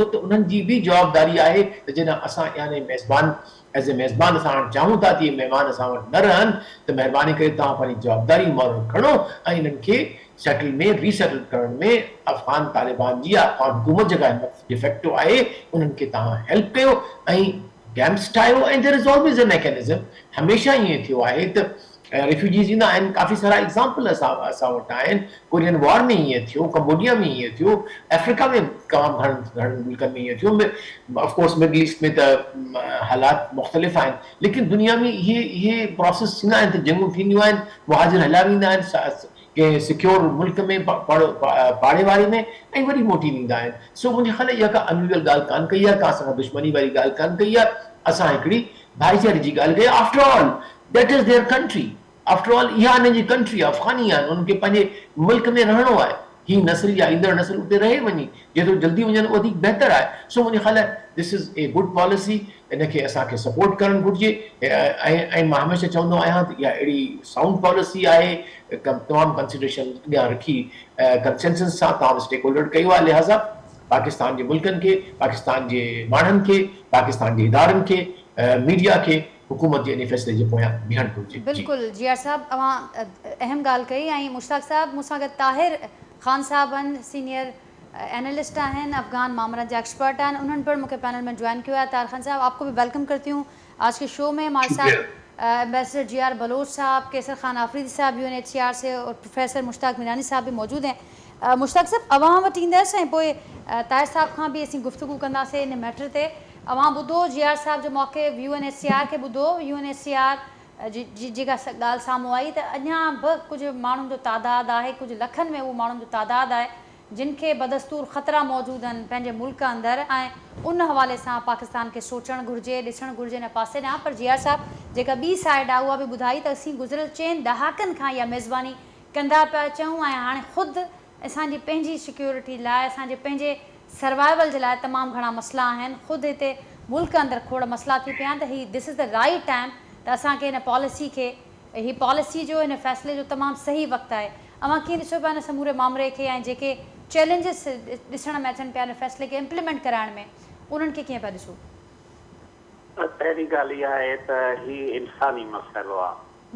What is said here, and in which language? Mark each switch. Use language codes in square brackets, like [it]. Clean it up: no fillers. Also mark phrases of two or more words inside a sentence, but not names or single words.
[sd] त उन्हनि जी बि जवाबदारी आहे त जॾहिं असां यानी मेज़बान [en] as a [sd] मेज़बान असां हाणे चाहियूं था त इहे महिमान असां वटि न रहनि, त महिरबानी करे तव्हां पंहिंजी जवाबदारी मुहर खणो ऐं इन्हनि खे सेटल में रीसेटल करण में अफ़गान तालिबान जी या अफ़गान हुकूमत जेका डिफेक्टो आहे उन्हनि खे तव्हां हेल्प कयो ऐं कैंप्स ठाहियो। ऐं [en] there is always a mechanism, [sd] हमेशह ईअं थियो आहे त रिफ्यूजीज़ ईंदा आहिनि, काफ़ी सारा एग्ज़ाम्पल असां वटि आहिनि। कोरियन वॉर में ईअं थियो, कंबोडिया में ईअं थियो, अफ्रीका में तमामु घणनि मुल्कनि में ईअं थियो। [en] of course [sd] मिडल ईस्ट में त हालात मुख़्तलिफ़ आहिनि, लेकिन दुनिया में इहे प्रोसेस थींदा आहिनि त जंगूं थींदियूं आहिनि, मुहाजिर हलिया वेंदा आहिनि कंहिं सिक्योर मुल्क में पाड़े वारे में ऐं वरी मोटी वेंदा आहिनि। सो मुंहिंजे ख़्याल इहा का अनयूजुअल ॻाल्हि कान कई आहे, का असां दुश्मनी वारी ॻाल्हि कान कई आहे, असां हिकिड़ी भाईचारे जी ॻाल्हि कई। [en] after all that is their country, after all [sd] इहा हिन जी कंट्री आहे, अफ़गानी आहिनि, उन्हनि खे पंहिंजे मुल्क में रहणो आहे। ही नस्ल या ईंदड़ नस्ल उते रहे वञे, जेतिरो जल्दी वञनि वधीक बहितर आहे। सो मुंहिंजे ख़्याल [en] this is a good policy, [sd] इनखे असांखे सपोर्ट करणु घुरिजे। ऐं मां हमेशह चवंदो आहियां त इहा अहिड़ी [en] sound policy [sd] आहे, तमामु कंसिडरेशन अॻियां रखी कंसेंसस सां तव्हां स्टेक होल्डर कयो आहे। लिहाज़ा पाकिस्तान जे मुल्कनि खे, पाकिस्तान जे माण्हुनि खे, पाकिस्तान जे इदारनि खे, मीडिया खे हुकूमत जे इन फ़ैसिले जे पोयां बीहणु घुरिजे। बिल्कुलु जियार साहब, तव्हां अहम ॻाल्हि कई। ऐं मुश्ताक साहब, मूंसां गॾु ताहिर ख़ान साहब आहिनि, [en] senior analyst [sd] आहिनि, अफ़गान मामलनि जा एक्सपर्ट आहिनि, [ur] انہوں نے پر مجھے پینل میں جوائن کیا ہے. طاہر خان صاحب، آپ کو بھی ویلکم کرتی ہوں آج کے شو میں۔ ہمارے ساتھ ایمبیسڈر GR بلوچ صاحب، کیسر خان آفریدی صاحب UNHCR سے، اور پروفیسر مشتاق میرانی صاحب بھی موجود ہیں. [sd] मुश्ताक साहब, अवां वटि ईंदसि ऐं पोइ ताहिर साहब खां बि असीं गुफ्तगू कंदासीं इन मैटर ते। अवां ॿुधो GR साहब जो मौक़े UNHCR खे ॿुधो, UNHCR जी जेका ॻाल्हि साम्हूं आई त अञा बि कुझु माण्हुनि जो तादाद आहे, कुझु लखनि में उहो माण्हुनि जो तादाद आहे जिन खे बदस्तूर ख़तरा मौजूदु आहिनि पंहिंजे मुल्क अंदरि। ऐं उन हवाले सां पाकिस्तान खे सोचणु घुरिजे, ॾिसणु घुरिजे हिन पासे ॾांहुं। पर GR साहब, जेका ॿी साइड आहे उहा बि ॿुधाई त असीं गुज़िरियल 4 ॾहाकनि खां इहा मेज़बानी कंदा पिया अचूं, ऐं हाणे ख़ुदि असांजी पंहिंजी सिक्योरिटी लाइ, असांजे पंहिंजे सर्वाइवल जे लाइ तमामु घणा मसइला आहिनि। ख़ुदि हिते मुल्क अंदरि खोड़ मसइला थी पिया आहिनि, त ही [en] this is the right time [sd] त असांखे हिन पॉलिसी खे, ही पॉलिसी जो, हिन फ़ैसिले जो तमामु सही वक़्तु आहे। अवां कीअं ॾिसो पिया हिन समूरे मामले खे, ऐं जेके चैलेंजिस ॾिसण में अचनि पिया हिन फ़ैसिले खे इम्प्लीमेंट कराइण में, उन्हनि खे कीअं पिया ॾिसो? पहिरीं ॻाल्हि इहा आहे त ही इंसानी मसइलो आहे